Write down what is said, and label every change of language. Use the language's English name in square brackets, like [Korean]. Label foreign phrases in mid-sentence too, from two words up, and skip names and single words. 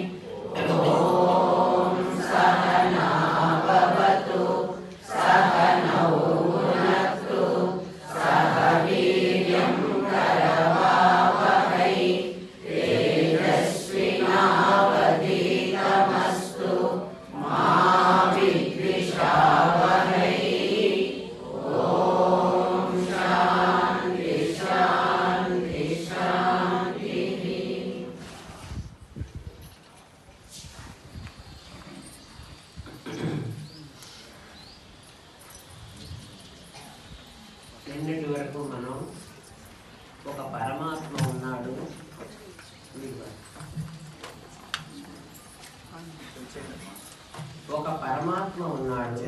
[Sanskrit] ॐ सहना भवतु सहनौ भुनक्तु सह वीर्यं करवावहै तेजस्विनावधीतमस्तु मा विद्विषावहै। ॐ शान्ति शान्ति शान्तिः। [Telugu] నిన్నటి వరకు మనం ఒక పరమాత్మ ఉన్నాడు, ఒక పరమాత్మ ఉన్నాడు.